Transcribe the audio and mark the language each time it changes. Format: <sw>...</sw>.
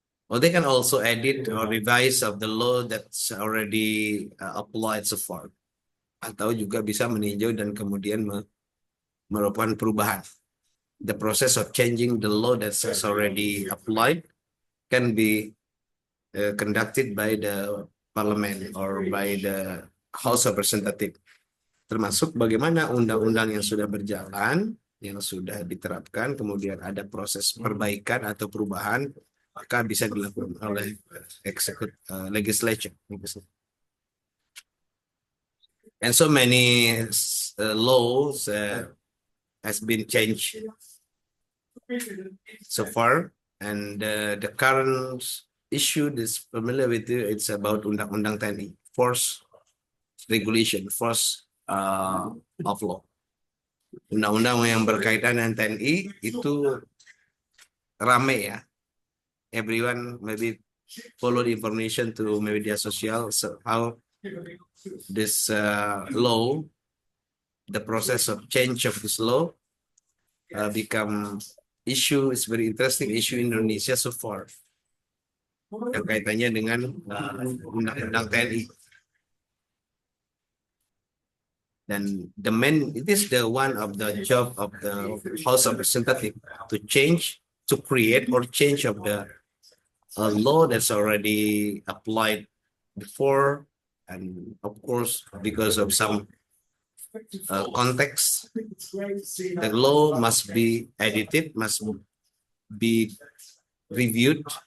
<en>Or they can also edit or revise of the law that's already applied so far.</en> <id>Atau juga bisa meninjau dan kemudian melakukan perubahan.</id> <en>The process of changing the law that's already applied can be conducted by the parliament or by the House of Representative.</en> <id>Termasuk bagaimana undang-undang yang sudah berjalan, yang sudah diterapkan, kemudian ada proses perbaikan atau perubahan, maka bisa dilakukan oleh legislature.</id> <en>And so many laws has been changed so far, and the current issue is familiar with you. It's about Undang-Undang TNI, force regulation, force of law.</en> <id>Undang-undang yang berkaitan dengan TNI itu rame ya.</id> <en>Everyone maybe follow the information through media sosial. So how this law, the process of change of this law become issue, is very interesting issue in Indonesia so far.</en> <id>Yang kaitannya dengan undang-undang TNI.</id> <en>Dan it is the one of the job of the House of Representatives to change, to create or change of the law that's already applied before, and of course because of some context, the law must be edited, must be reviewed</en>